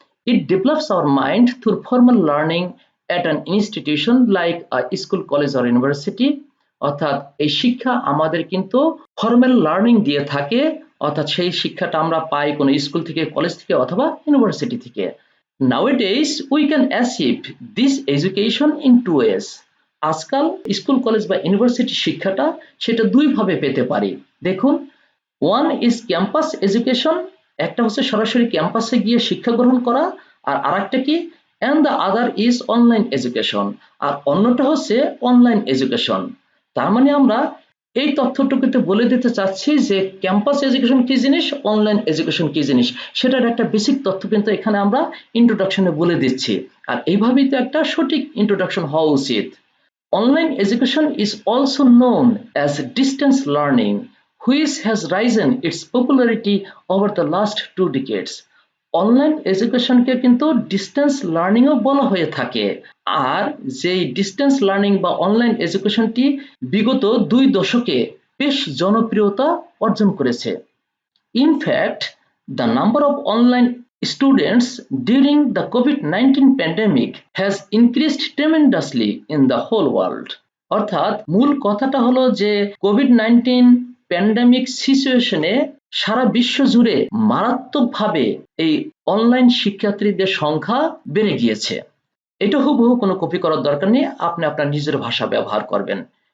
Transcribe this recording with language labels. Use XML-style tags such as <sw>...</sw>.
<en>It develops our mind through formal learning at an institution like school, college or university.</en> <bn>অর্থাৎ এই শিক্ষা আমাদের কিন্তু ফর্মাল লার্নিং দিয়ে থাকে, অর্থাৎ সেই শিক্ষাটা আমরা পাই কোনো স্কুল থেকে, কলেজ থেকে অথবা ইউনিভার্সিটি থেকে।</bn> <en>Nowadays we can achieve this education in two ways.</en> <bn>আজকাল স্কুল, কলেজ বা ইউনিভার্সিটি শিক্ষাটা সেটা দুই ভাবে পেতে পারি। দেখুন,</bn> <en>one is campus education,</en> <bn>একটা হচ্ছে সরাসরি ক্যাম্পাসে গিয়ে শিক্ষা গ্রহণ করা, আর আরেকটা কি,</bn> <en>and the other is online education,</en> <bn>আর অন্যটা হচ্ছে অনলাইন এডুকেশন। তার মানে আমরা এই তথ্যটুকুতে বলে দিতে চাচ্ছি যে ক্যাম্পাস এডুকেশন কি জিনিস, অনলাইন এডুকেশন কি জিনিস, সেটার একটা বেসিক তথ্য কিন্তু এখানে আমরা ইন্ট্রোডাকশনে বলে দিচ্ছি, আর এইভাবেই তো একটা সঠিক ইন্ট্রোডাকশন হওয়া উচিত।</bn> <en>Online education is also known as distance learning, which has risen its popularity over the last 2 decades.</en> <bn>Online এডুকেশনকে কিন্তু ডিস্টেন্স লার্নিংও বলা হয়ে থাকে, আর যেই ডিস্টেন্স লার্নিং বা অনলাইন এডুকেশনটি বিগত 2 দশকে বেশ জনপ্রিয়তা অর্জন করেছে।</bn> <en>In fact, the number of online students during the COVID-19 pandemic has increased tremendously in the whole world.</en> <bn>অর্থাৎ মূল কথাটা হলো যে কোভিড-19 প্যান্ডেমিক সিচুয়েশনে সারা বিশ্ব জুড়ে মারাত্মকভাবে এই অনলাইন শিক্ষার্থীদের সংখ্যা বেড়ে গিয়েছে। এটা হুবহু কোনো কপি করার দরকার নেই, আপনি আপনার নিজের ভাষা ব্যবহার করবেন।</bn>